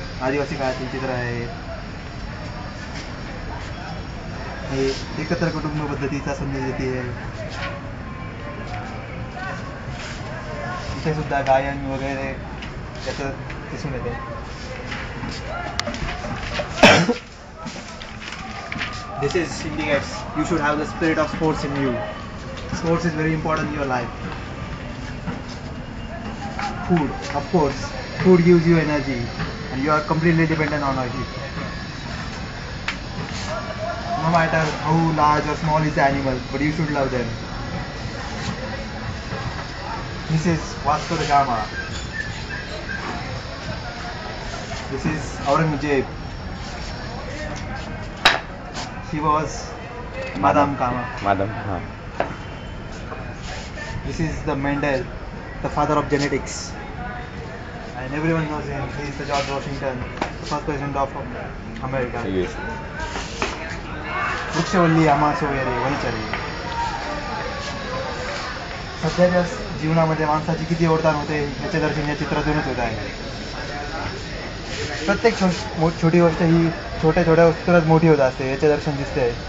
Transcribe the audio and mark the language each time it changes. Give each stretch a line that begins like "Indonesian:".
Marathi: आदिवासी काळातील चित्र आहे हे. एकत्र कुटुंब पद्धतीचा संदेश देते आहे. इथे सुद्धा गायन वगैरे त्याचं दिसून येते.
English: This is indicates you should have the spirit of sports in you. Sports is very important in your life. Food, of course. Food gives you energy and you are completely dependent on it. No matter how large or small is the animal, but you should love them. This is Vasco da Gama. This is Aurangzeb. She was Madame Kama. Madam. This is the Mendel, the father of genetics. And everyone knows him. He is the George Washington, the first president of America. Yes.
Marathi: वृक्षवल्ली आम्हा सोयरे वनचरे. सध्याच्या जीवनामध्ये माणसाची किती योगदान होते याचे दर्शन या चित्रातूनच होत आहे. प्रत्येक छोटी गोष्ट ही छोट्या छोट्या वस्तूनच मोठी होत असते याचे दर्शन दिसते.